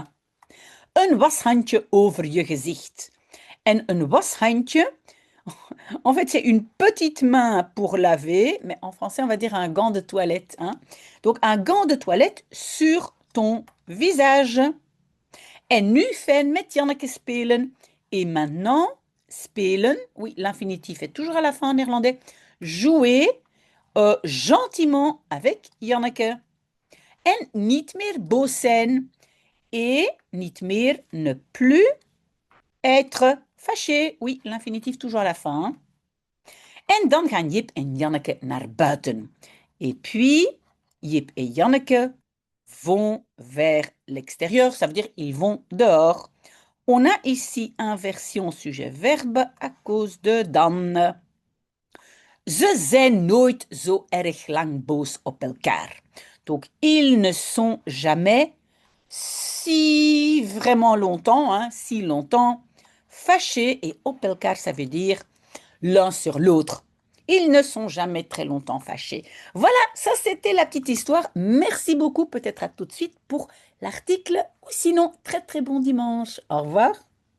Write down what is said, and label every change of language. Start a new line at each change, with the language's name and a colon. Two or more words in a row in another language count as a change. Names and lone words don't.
Dutch: Een washandje over je gezicht. En een washandje,
French: en fait, c'est une petite main pour laver, mais en français, on va dire un gant de toilette. Hein? Donc, un gant de toilette sur ton visage.
Dutch: En nu fijn met Janneke spelen.
French: Et maintenant, spelen, oui, l'infinitif est toujours à la fin en néerlandais. Jouer gentiment avec Janneke.
Dutch: En niet meer boos zijn. Et niet meer,
French: ne plus être fâché. Oui, l'infinitif toujours à la fin. Hein?
Dutch: En dan gaan Jip en Janneke naar buiten.
French: Et puis, Jip et Janneke vont vers l'extérieur. Ça veut dire ils vont dehors. On a ici inversion sujet-verbe à cause de dan.
Dutch: Ze zijn nooit zo erg lang boos op elkaar.
French: Donc, ils ne sont jamais si vraiment longtemps, hein, si longtemps, fâchés et
Dutch: op elkaar,
French: ça veut dire l'un sur l'autre. Ils ne sont jamais très longtemps fâchés. Voilà, ça c'était la petite histoire. Merci beaucoup, peut-être à tout de suite pour l'article ou sinon très très bon dimanche. Au revoir.